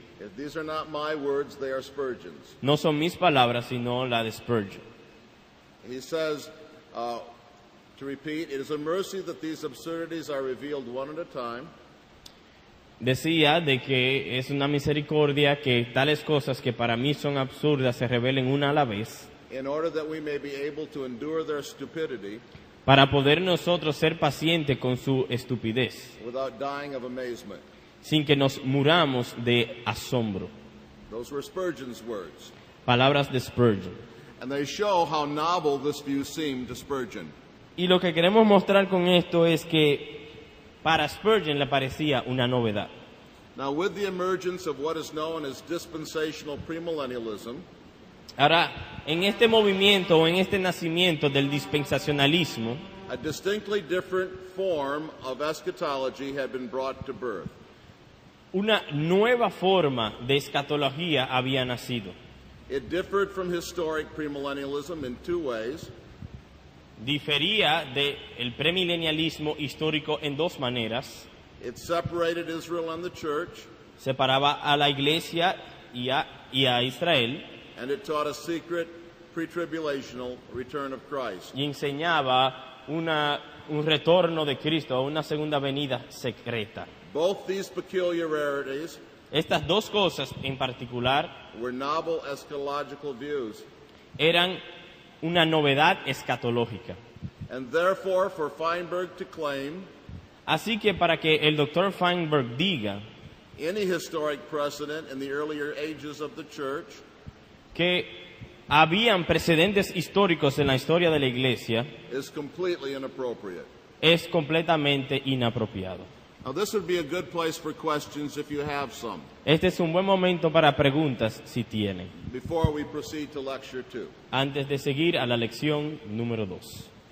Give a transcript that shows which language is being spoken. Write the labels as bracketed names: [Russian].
[English] If these are not my words, they are Spurgeon's. [Spanish] no son mis palabras sino la de Spurgeon. [English] He says, to repeat, it is a mercy that these absurdities are revealed one at a time, [Spanish] Decía de que es una misericordia que tales cosas que para mí son absurdas se revelen una a la vez, [English] in order that we may be able to endure their stupidity [Spanish] para poder nosotros ser pacientes con su estupidez, [English] without dying of amazement. [Spanish] sin que nos muramos de asombro. [English] Those were Spurgeon's words. [Spanish] Palabras de Spurgeon. [English] And they show how novel this view seemed to Spurgeon. [Spanish] Y lo que queremos mostrar con esto es que para Spurgeon le parecía una novedad. [English] Now, with the emergence of what is known as dispensational premillennialism, [Spanish] Ahora, en este movimiento o en este nacimiento del dispensacionalismo, [English] a distinctly different form of eschatology had been brought to birth. [Spanish] una nueva forma de escatología había nacido. [English] It differed from historic premillennialism in two ways. [Spanish] Difería del premilenialismo histórico en dos maneras. [English] It separated Israel and the church, [Spanish] Separaba a la iglesia y a Israel, [English] and it taught a secret pre-tribulational return of Christ. [Spanish] y enseñaba un retorno de Cristo, una segunda venida secreta. [English] Both these peculiarities [Spanish] Estas dos cosas en particular [English] were novel eschatological views, [Spanish] eran una novedad escatológica. [English] and therefore for Feinberg to claim [Spanish] Así que para que el Dr. Feinberg diga [English] any historic precedent in the earlier ages of the church [Spanish] que habían precedentes históricos en la historia de la iglesia [English] is completely inappropriate. [Spanish] es completamente inapropiado. [English] Now, this would be a good place for questions if you have some, [Spanish] Este es un buen momento para preguntas si tienen, [English] before we proceed to lecture 2. [Spanish] antes de seguir a la lección número 2.